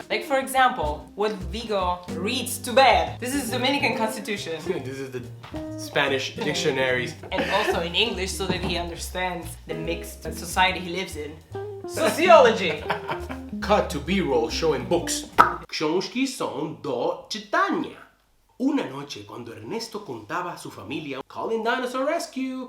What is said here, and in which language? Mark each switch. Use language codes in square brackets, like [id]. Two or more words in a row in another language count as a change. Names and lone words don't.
[en] Like for example, what Vigo reads to bed. This is Dominican Constitution. This is the Spanish dictionaries. And also in English so that he understands the mixed society he lives in. Sociology! Cut to B-roll showing books. [pl] Książki są do czytania. [es] Una noche cuando Ernesto contaba a su familia, [en] calling Dinosaur Rescue!